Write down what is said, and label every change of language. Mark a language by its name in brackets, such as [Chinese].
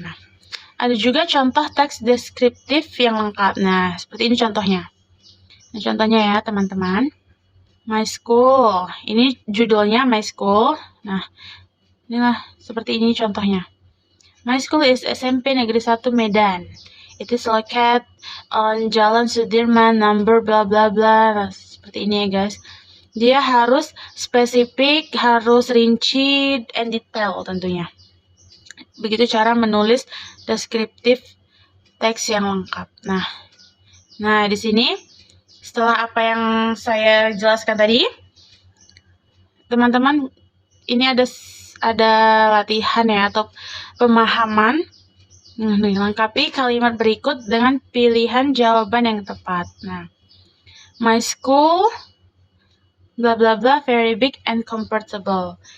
[Indonesian] Nah, ada juga contoh teks deskriptif yang lengkap. Nah, seperti ini contohnya. Nah, contohnya ya, teman-teman. My school. Ini judulnya My School. Nah, inilah seperti ini contohnya. [English] My school is SMP Negeri 1 Medan. It is located on Jalan Sudirman, number bla bla bla. [Indonesian] Nah, seperti ini ya, guys. Dia harus spesifik, harus rinci, [English] and detail [Indonesian] tentunya. Begitu cara menulis deskriptif teks yang lengkap. Nah, di sini setelah apa yang saya jelaskan tadi, teman-teman, ini ada latihan ya, atau pemahaman. Lengkapi kalimat berikut dengan pilihan jawaban yang tepat. [English] Nah, my school bla bla bla very big and comfortable.